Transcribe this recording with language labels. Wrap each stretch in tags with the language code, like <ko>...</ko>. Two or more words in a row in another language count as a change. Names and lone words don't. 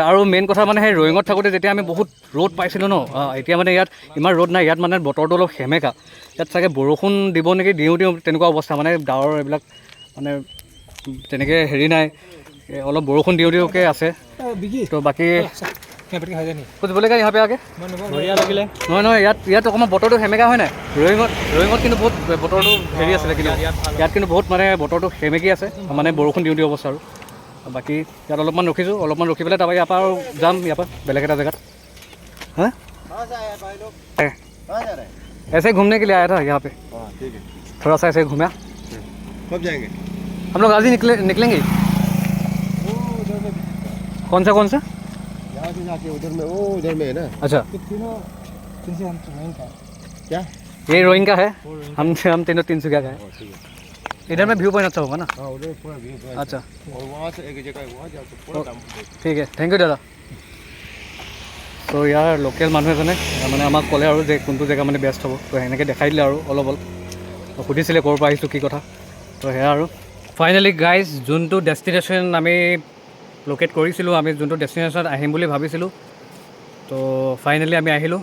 <as>আৰু মেইন কথা মানে সেই ৰয়িঙত থাকোঁতে যেতিয়া আমি বহুত ৰ'দ পাইছিলোঁ ন, এতিয়া মানে ইয়াত ইমান ৰ'দ নাই। ইয়াত মানে বতৰটো অলপ সেমেকা। ইয়াত চাগে বৰষুণ দিব নেকি, দিওঁ তেনেকুৱা অৱস্থা। মানে ডাৱৰ এইবিলাক মানে তেনেকৈ হেৰি নাই, অলপ বৰষুণ দিওঁকৈ আছে।</as> <hi>তো বাকী कुछ बोलेगा यहाँ पे आके? बढ़िया लगिले</hi> <as>নহয় ইয়াত অকণমান বতৰটো সেমেকা হয় নাই। ৰয়িঙত কিন্তু বহুত বতৰটো হেৰি আছিলে, কিন্তু ইয়াত কিন্তু বহুত মানে বতৰটো সেমেকি আছে, মানে বৰষুণ দিওঁ অৱস্থা। আৰু বাকী ইয়াত অলপমান ৰখিছোঁ, অলপমান ৰখি পেলাই তাৰপৰা ইয়াৰ পৰা আৰু যাম ইয়াৰ পৰা বেলেগ এটা জেগাত।</as> <hi>হা ऐसे घूमने के लिए आया था यहाँ पे, थोड़ा सा ऐसे घूमा। कब जाएंगे? हम लोग आज ही निकलेंगे। कौन सा यहाँ से जाके उधर में, वो उधर में है ना। अच्छा, क्या ये रोइंग का है। हम तीनों 300 का है। इधर में</hi> <en>view point</en> <hi>अच्छा होगा ना। हाँ, उधर पूरा</hi> <en>view point.</en> <hi>अच्छा और वहाँ से एक जगह है, वहाँ जाके पूरा दाम।</hi> <as>ঠিক আছে,</as> <en>thank you</en> <as>দাদা। ত' ইয়াৰ লোকেল মানুহ এজনে মানে আমাক ক'লে আৰু যে কোনটো জেগা মানে বেষ্ট হ'ব। তো সেনেকৈ দেখাই দিলে আৰু অলপ সুধিছিলে ক'ৰ পৰা আহিছোঁ কি কথা। তো সেয়া আৰু</as> <en>finally guys</en> <as>যোনটো ডেষ্টিনেশ্যন আমি লোকেট কৰিছিলোঁ, আমি যোনটো ডেষ্টিনেশ্যনত আহিম বুলি ভাবিছিলোঁ, তো ফাইনেলি আমি আহিলোঁ।</as>